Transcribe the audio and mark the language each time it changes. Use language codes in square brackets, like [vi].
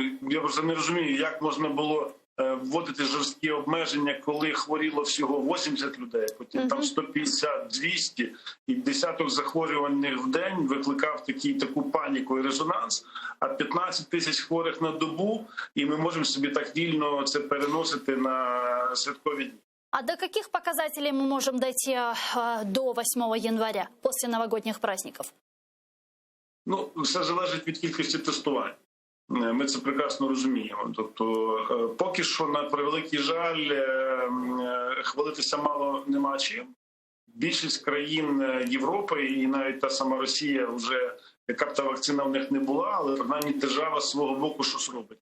[uk] Я просто не розумію, як можна було вводити жорсткі обмеження, коли хворіло всього 80 людей, потім там 150-200, і десяток захворюваних в день викликав таку паніку і резонанс, а 15 тисяч хворих на добу, і ми можемо собі так вільно це переносити на святкові дні. [ru] А до каких показателей мы можем дойти до 8 января, после новогодних праздников? [uk] Все залежить від кількості тестувань. Ми це прекрасно розуміємо. Тобто, поки що, на превеликий жаль, хвалитися мало нема чим. Більшість країн Європи і навіть та сама Росія, вже яка б та вакцина в них не була, але принаймні держава з свого боку щось робить.